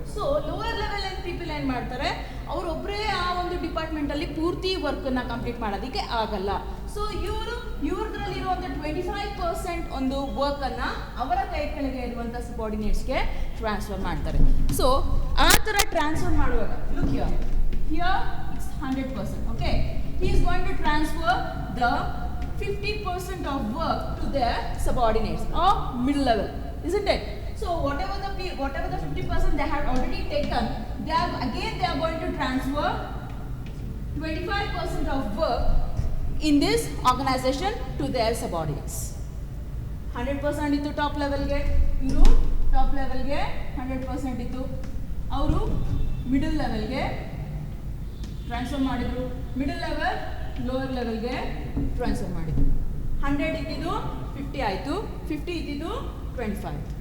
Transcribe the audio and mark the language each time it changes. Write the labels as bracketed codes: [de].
[kn] So lower level people ಏನು ಮಾಡ್ತಾರೆ, ಅವರೊಬ್ಬರೇ ಆ ಒಂದು ಡಿಪಾರ್ಟ್ಮೆಂಟಲ್ಲಿ ಪೂರ್ತಿ ವರ್ಕನ್ನು ಕಂಪ್ಲೀಟ್ ಮಾಡೋದಕ್ಕೆ ಆಗಲ್ಲ. ಸೊ ಇವ್ರದ್ರಲ್ಲಿರುವಂಥ 25% ಒಂದು ವರ್ಕನ್ನು ಅವರ ಕೈ ಕೆಳಗೆ ಇರುವಂಥ ಸಬಾರ್ಡಿನೇಟ್ಸ್ಗೆ ಟ್ರಾನ್ಸ್ಫರ್ ಮಾಡ್ತಾರೆ. ಸೊ ಆ ಥರ ಟ್ರಾನ್ಸ್ಫರ್ ಮಾಡುವಾಗ [en] Look here it's 100%, okay. He is going to transfer the 50% of work to their subordinates or middle level, isn't it? So whatever the 50% they have already taken, they are going to transfer 25% of work in this organization to their subordinates. [kn] 100% ಇತ್ತು top ಲೆವೆಲ್ಗೆ, ಇವರು top ಲೆವೆಲ್ಗೆ 100% ಇತ್ತು, ಅವರು middle ಲೆವೆಲ್ಗೆ transfer ಮಾಡಿದರು, middle level lower ಲೆವೆಲ್ಗೆ transfer ಮಾಡಿದರು. 100 ಇದ್ದಿದ್ದು 50 ಆಯಿತು, 50 ಇದ್ದಿದ್ದು 25.